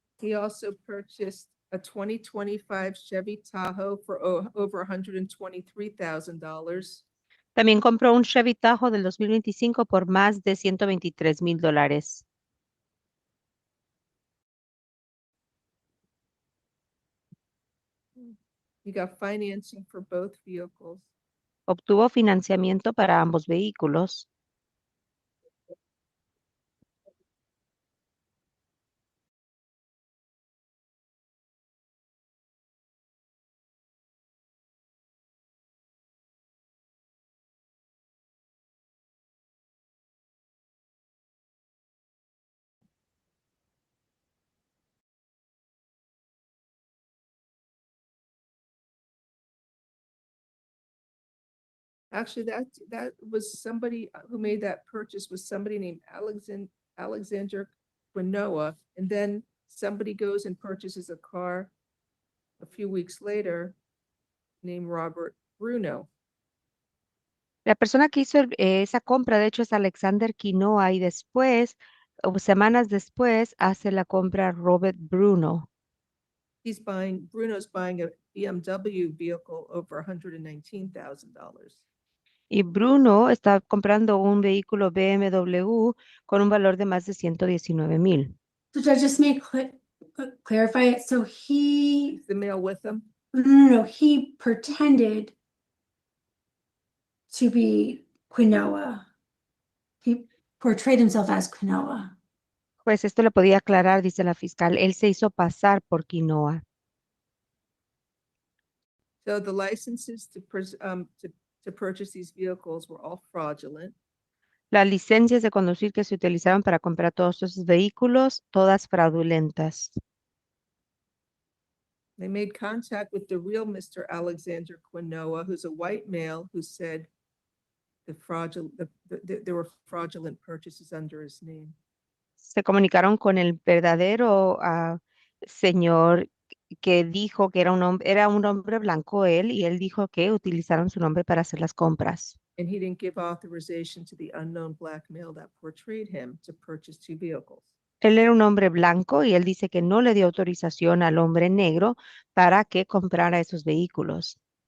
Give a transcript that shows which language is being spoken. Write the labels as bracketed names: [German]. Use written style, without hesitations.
[English] He also purchased a 2025 Chevy Tahoe for over $123,000. [Spanish] También compró un Chevy Tahoe del 2025 por más de $123,000. [English] He got financing for both vehicles. [Spanish] Obtuvo financiamiento para ambos vehículos. [English] Actually, that was somebody who made that purchase was somebody named Alexander Quinoa. And then somebody goes and purchases a car a few weeks later named Robert Bruno. [Spanish] La persona que hizo esa compra, de hecho, es Alexander Quinoa y después, o semanas después, hace la compra Robert Bruno. [English] Bruno's buying a BMW vehicle over $119,000. [Spanish] Y Bruno está comprando un vehículo BMW con un valor de más de 119,000. [English] So Judge, just may clarify it. So he, The male with them. no, he pretended to be Quinoa. He portrayed himself as Quinoa. [Spanish] Pues esto le podía aclarar, dice la fiscal. Él se hizo pasar por Quinoa. [English] So the licenses to purchase these vehicles were all fraudulent. [Spanish] Las licencias de conducir que se utilizaron para comprar todos esos vehículos, todas fraudulentas. [English] They made contact with the real Mr. Alexander Quinoa, who's a white male, who said there were fraudulent purchases under his name. [Spanish] Se comunicaron con el verdadero señor que dijo que era un hombre blanco él, y él dijo que utilizaron su nombre para hacer las compras. [English] And he didn't give authorization to the unknown black male that portrayed him to purchase two vehicles. [Spanish] Él era un hombre blanco y él dice que no le dio autorización al hombre negro para que comprara esos vehículos.